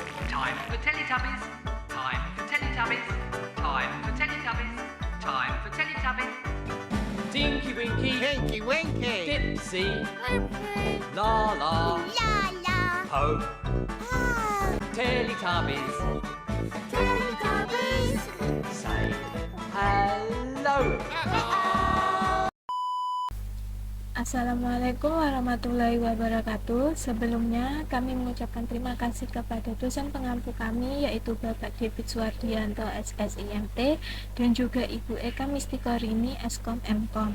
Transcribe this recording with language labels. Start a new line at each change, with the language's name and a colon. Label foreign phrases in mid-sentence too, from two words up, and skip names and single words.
English: Time for Teletubbies. Time for Teletubbies. Time for Teletubbies. Time for Teletubbies. Tinky Winky, Tinky Winky, Dipsy, La La, La la. Po, Ah, Teletubbies, Teletubbies. say hello.
Arabic: السلام عليكم ورحمة الله وبركاته.
Indonesian: Sebelumnya kami mengucapkan terima kasih kepada dosen pengampu kami yaitu Bapak David Suwardianto SSIMT dan juga Ibu Eka Mistikorini Eskom Mkom.